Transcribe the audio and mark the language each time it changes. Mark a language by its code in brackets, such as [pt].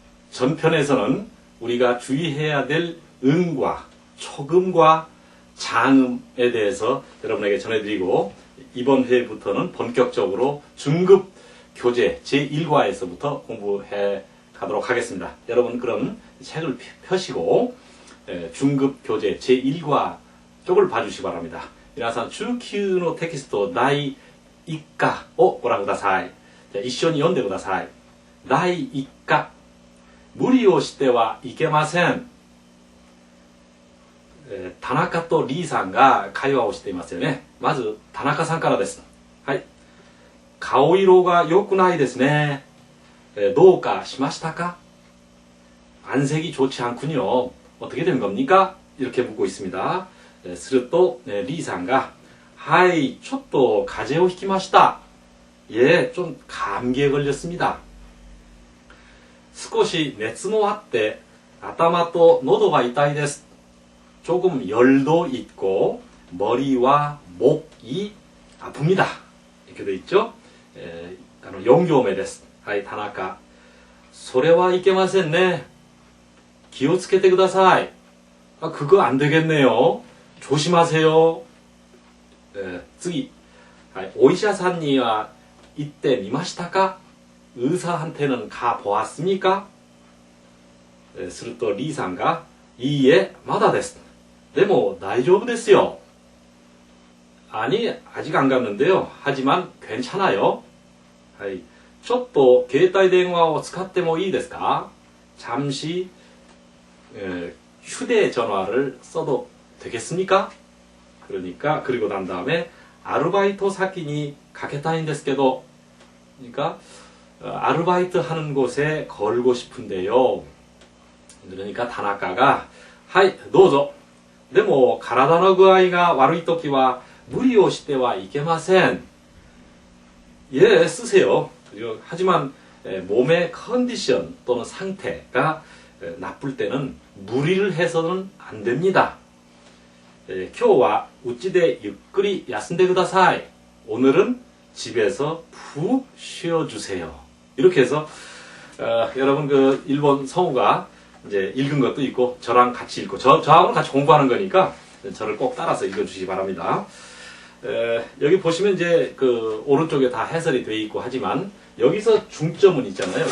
[ko] 전편에서는 우리가 주의해야 될 음과 초음과 장음에 대해서 여러분에게 전해드리고 이번 회부터는 본격적으로 중급 교재 제1과에서부터 공부해 가도록 하겠습니다. 여러분 그럼 책을 펴시고 중급 교재 제1과 쪽을 봐주시기 바랍니다. [ja] 皆さん中級のテキスト第1課をご覧ください。じゃあ一緒に読んでください。第1課、無理をしてはいけません。田中とリーさんが会話をしていますよね。まず田中さんからです。はい。顔色が良くないですね。どうかしましたか? [ko] 안색이 좋지 않군요. 어떻게 된 겁니까? 이렇게 묻고 있습니다. [ja] するとリーさんがはい、ちょっと風邪をひきました。 [ko] 예, 좀 감기에 걸렸습니다. [ja] 少し熱もあって頭と喉が痛いです. [ko] 조금 열도 있고 머리와 목이 아픕니다. 이렇게 돼 있죠? [ja] 4行目です.はい、田中. それはいけませんね.気をつけてください. [ko] 그거 안 되겠네요. 조심하세요. 次. [ja] お医者さんには行ってみましたか? [ko] 의사한테는 가 보았습니까? [ja] するとリーさんがいいえ、まだです. でも大丈夫ですよ. [ko] 아니, 아직 안 갔는데요. 하지만 괜찮아요. [ja] ちょっと携帯電話を使ってもいいですか? [ko] 잠시 휴대전화를 써도 되겠습니까? 그러니까 그리고 난 다음에 아르바이트 사기니 가겠다인데스게도 그러니까 아르바이트 하는 곳에 걸고 싶은데요. 그러니까 다나카가 하이, [ja] どうぞ. でも体の具合が悪いときは無理をしてはいけません. [ko] 예, 쓰세요. 하지만 몸의 컨디션 또는 상태가 나쁠 때는 무리를 해서는 안 됩니다. [ja] 今日はうちでゆっくり休んでください. [ko] 오늘은 집에서 푹 쉬어주세요. 이렇게 해서 여러분 그 일본 성우가 이제 읽은 것도 있고 저랑 같이 읽고 저하고는 같이 공부하는 거니까 저를 꼭 따라서 읽어주시기 바랍니다. 여기 보시면 이제 그 오른쪽에 다 해설이 되어 있고 하지만 여기서 중점은 있잖아요.